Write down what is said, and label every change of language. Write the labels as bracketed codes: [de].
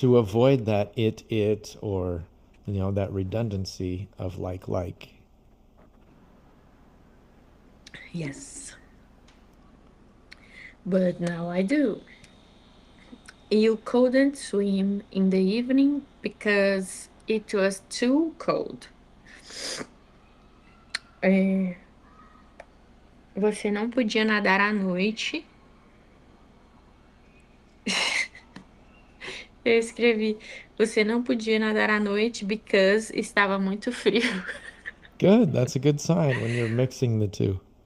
[en] to avoid that or, that redundancy of like. Yes, but now I do. You couldn't swim in the evening because it was too cold. [pt] É, você não podia nadar à noite. Eu escrevi, você não podia nadar à noite [en] because [pt] estava muito frio. [en] Good. That's a good sign when you're mixing the two.